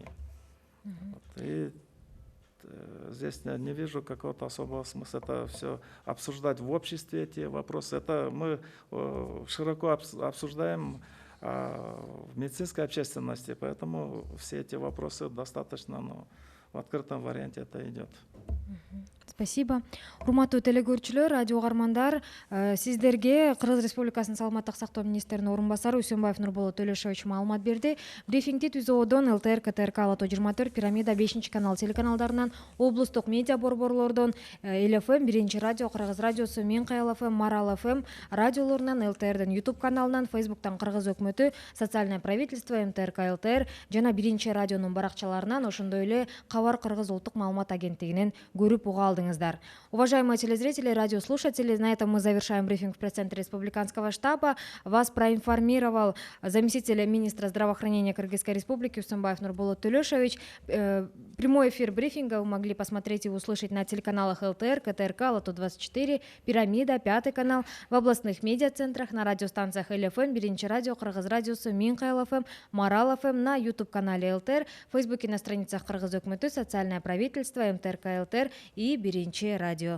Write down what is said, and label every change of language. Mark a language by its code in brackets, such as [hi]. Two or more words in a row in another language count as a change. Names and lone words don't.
[ru] И здесь я не вижу какого-то особого смысла это все обсуждать в обществе, эти вопросы. Это мы широко обсуждаем в медицинской общественности, поэтому все эти вопросы достаточно в открытом варианте это идет. Спасибо. [ky] Урматтуу телекөрүүчүлөр, радио угармандар, сиздерге Кыргыз Республикасынын саламаттык сактоо министринин орун басары Үсөнбаев Нурболот Төлөшович маалымат берди. Брифингди ТүЗОодон, ЛТР, КТРК, Ала 24, Пирамида 5 канал телеканалдарынан, облустук медиа борборлордон, ЛФМ, 1 радио, Кыргыз радиосу, Миңкай ЛФМ, Марал ФМ радиолорунан, ЛТРдин YouTube каналынан, Facebooктан Кыргыз өкмөтү, Социальное правительство, МТРК ЛТР жана 1 радионун баракчаларынан, ошондой эле Кабар Кыргыз улуттук маалымат агенттигинен көрүп уга алдыңыздар. [ru] Уважаемые телезрители, радиослушатели, на этом мы завершаем брифинг в пресс-центре Республиканского штаба. Вас проинформировал заместитель министра здравоохранения Кыргызской Республики Үсөнбаев Нурболот Төлөшович. Прямой эфир брифинга вы могли посмотреть и услышать на телеканалах ЛТР, КТРК, Ала 24, Пирамида, 5 канал, в областных медиацентрах, на радиостанциях ЛФМ, 1 радио, Кыргыз радиосу, Миңкай ЛФМ, Марал ФМ, на YouTube-канале ЛТР, в Фейсбуке, на страницах Кыргыз өкмөтү, Социальное правительство, МТРК ЛТР и 1 радио.